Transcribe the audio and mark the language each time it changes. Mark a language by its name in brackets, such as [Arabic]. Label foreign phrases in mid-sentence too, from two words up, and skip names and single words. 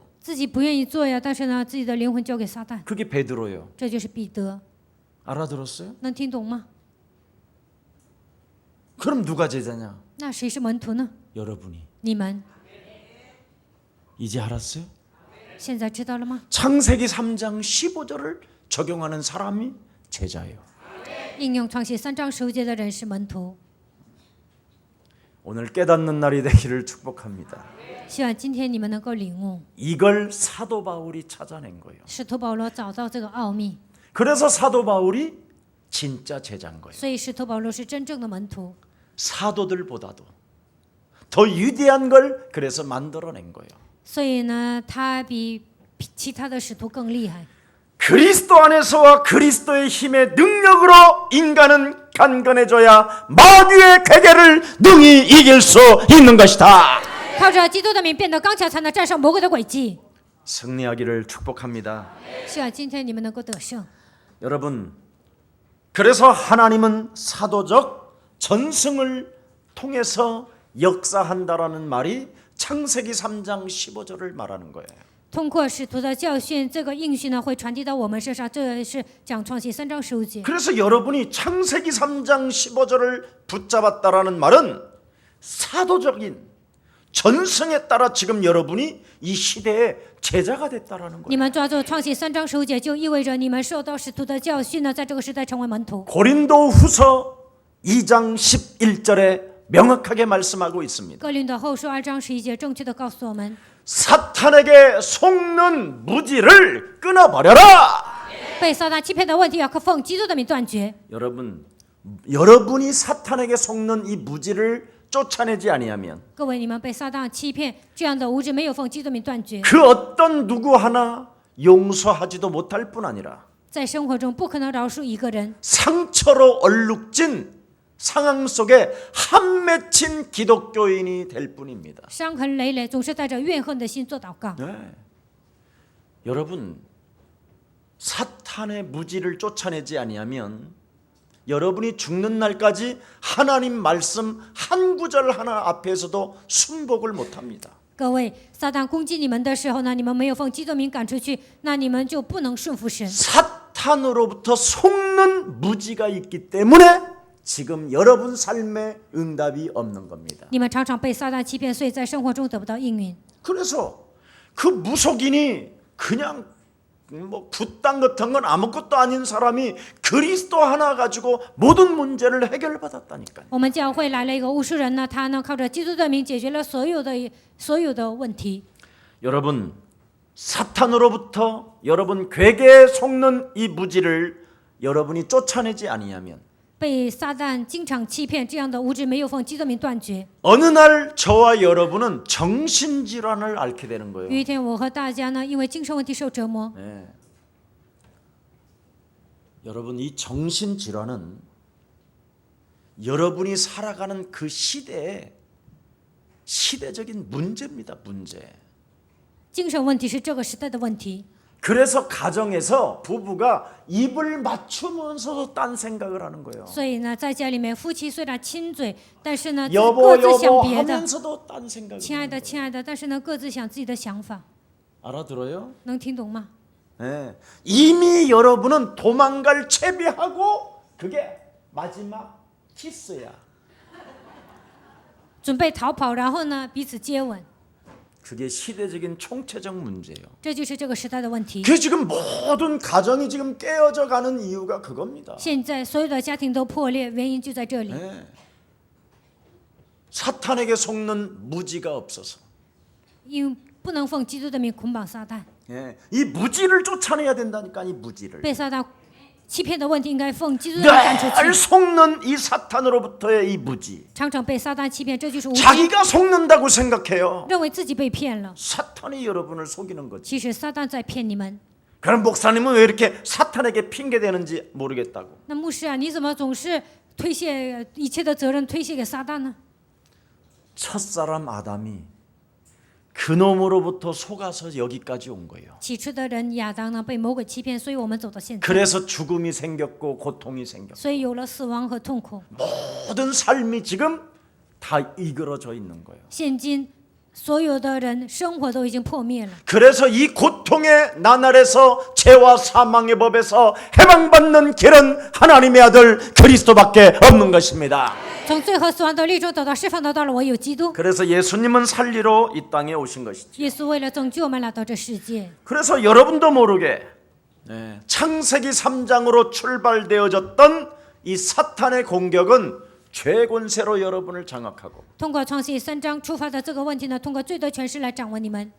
[Chinese] 自己不愿意做呀，但是呢，自己的灵魂交给撒旦， [Korean] 그게 베드로예요. [Chinese] 这就是彼得。 [Korean] 알아들었어요? [Chinese] 能听懂吗？ [Korean] 그럼 누가 제자냐? [Chinese] 那谁是门徒呢？ [Korean] 여러분이. [Chinese] 你们 [Korean] 이제 알았어요? [Chinese] 现在知道了吗？ [Korean] 창세기 3장 15절을 적용하는 사람이 제자예요. [Chinese] 应用创世3章10节的人是门徒。 [Korean] 오늘 깨닫는 날이 되기를 축복합니다. [Chinese] 希望今天你们能够领悟， [Korean] 이걸 사도 바울이 찾아낸 거예요. [Chinese] 使徒保罗找到这个奥秘， [Korean] 그래서 사도 바울이 진짜 제자인 거예요. [Chinese] 所以使徒保罗是真正的门徒。 [Korean] 사도들보다도 더 위대한 걸 그래서 만들어낸 거예요. [Chinese] 所以呢，他比其他的使徒更厉害。 [Korean] 그리스도 안에서와 그리스도의 힘의 능력으로 인간은 강건해져야 마귀의 괴계를 능히 이길 수 있는 것이다. [Chinese] 靠着基督的名变得刚强，才能战胜魔鬼的诡计。 [Korean] 승리하기를 축복합니다. [Chinese] 希望今天你们能够得胜。 [Korean] 여러분, 그래서 하나님은 사도적 전승을 통해서 역사한다라는 말이 창세기 3장 15절을 말하는 거예요. [Chinese] 通过使徒的教训，这个应许呢会传递到我们身上，这是讲创世3章15节。 [Korean] 그래서 여러분이 창세기 3장 15절을 붙잡았다라는 말은 사도적인 전승에 따라 지금 여러분이 이 시대의 제자가 됐다라는 [Chinese] 你 [Korean] 거예요. [Chinese] 们抓住创世3章15节，就意味着你们受到使徒的教训呢，在这个时代成为门徒。 [Korean] 고린도후서 2장 11절에 명확하게 말씀하고 있습니다. [Chinese] 哥林多后书2章11节正确的告诉我们， [Korean] 사탄에게 속는 무지를 끊어버려라. [Chinese] 被撒旦欺骗的问题要靠奉基督的名断绝。 [Korean] 여러분이 사탄에게 속는 이 무지를 쫓아내지 아니하면 [Chinese] 各位，你们被撒旦欺骗，这样的无知没有奉基督的名断绝， [Korean] 그 어떤 누구 하나 용서하지도 못할 뿐 아니라 [Chinese] 在生活中不可能饶恕一个人， [Korean] 상처로 얼룩진 상황 속에 한 맺힌 기독교인이 될 뿐입니다. [Chinese] 伤痕累累，总是带着怨恨的心做祷告。 [Korean] 네. 여러분, 사탄의 무지를 쫓아내지 아니하면 여러분이 죽는 날까지 하나님 말씀 한 구절 하나 앞에서도 순복을 못합니다. [Chinese] 各位，撒旦攻击你们的时候呢，你们没有奉基督名赶出去，那你们就不能顺服神。 [Korean] 사탄으로부터 속는 무지가 있기 때문에 지금 여러분 삶에 응답이 없는 겁니다. [Chinese] 你们常常被撒旦欺骗，所以在生活中得不到应允。 [Korean] 그래서 그 무속인이 그냥 뭐 붓당 같은 건 아무것도 아닌 사람이 그리스도 하나 가지고 모든 문제를 해결받았다니까요. [Chinese] 我们教会来了一个巫师人呢，他呢靠着基督的名解决了所有的问题。 [Korean] 여러분, 사탄으로부터 여러분 괴계에 속는 이 무지를 여러분이 쫓아내지 아니하면 [Chinese] 被撒旦经常欺骗，这样的无知没有奉基督名断绝。 [Korean] 어느 날 저와 여러분은 정신질환을 앓게 되는 거예요. [Chinese] 有一天，我和大家呢因为精神问题受折磨。 [Korean] 네. 여러분, 이 정신질환은 여러분이 살아가는 그 시대의 시대적인 문제입니다. 문제. [Chinese] 精神问题是这个时代的问题， [Korean] 그래서 가정에서 부부가 입을 맞추면서도 딴 생각을 하는 거예요. [Chinese] 所以呢，在家里面夫妻虽然亲嘴，但是呢各 [Korean] 여보 [Chinese] 自想 [Korean] 여보 [Chinese] 别的。 [Korean] 하면서도 딴 생각을 [Chinese] 亲爱 [Korean] 하는 [Chinese] 的， [Korean] 거예요. [Chinese] 亲爱的，但是呢各自想自己的想法， [Korean] 알아들어요? [Chinese] 能听懂吗？ [Korean] 네. 이미 여러분은 도망갈 채비하고 그게 마지막 키스야. [Chinese] 准备逃跑，然后呢彼此接吻， [Korean] 그게 시대적인 총체적 문제예요. [Chinese] 这就是这个时代的问题。 [Korean] 그 지금 모든 가정이 지금 깨어져 가는 이유가 그겁니다. 现在所有的家庭都破裂，原因就在这里。 네. 사탄에게 속는 무지가 없어서. [Chinese] 因为不能奉基督的名捆绑撒旦， [Korean] 예. 이 무지를 쫓아내야 된다니까, 이 무지를. [Chinese] 被撒旦欺骗的问题应该奉基督的名赶出 [Korean] 늘 [Chinese] 去。 [Korean] 속는 이 사탄으로부터의 이 무지. [Chinese] 常常被撒旦欺骗，这就是无知， [Korean] 자기가 속는다고 생각해요. [Chinese] 认为自己被骗了。 [Korean] 사탄이 여러분을 속이는 거지. [Chinese] 其实撒旦在骗你们。 [Korean] 그럼 목사님은 왜 이렇게 사탄에게 핑계 대는지 모르겠다고. [Chinese] 那牧师啊，你怎么总是推卸一切的责任推卸给撒旦呢？ [Korean] 첫사람 아담이 그놈으로부터 속아서 여기까지 온 거예요. [Chinese] 起初的人亚当呢被魔鬼欺骗，所以我们走到现在， [Korean] 그래서 죽음이 생겼고 고통이 생겼고 [Chinese] 所以有了死亡和痛苦。 [Korean] 모든 삶이 지금 다 이그러져 있는 거예요. [Chinese] 现今所有的人生活都已经破灭了， [Korean] 그래서 이 고통의 나날에서 죄와 사망의 법에서 해방받는 길은 하나님의 아들 그리스도밖에 없는 것입니다. [Chinese] 从罪和死亡的律中得到释放得到了唯有基督。 [Korean] 그래서 예수님은 살리러 이 땅에 오신 것이죠. [Chinese] 耶稣为了拯救我们来到这世界， [Korean] 그래서 여러분도 모르게 창세기 3장으로 출발되어졌던 이 사탄의 공격은 죄 권세로 여러분을 장악하고 [Chinese] 通过创世3章出发的这个问题呢，通过罪的权势来掌握你们，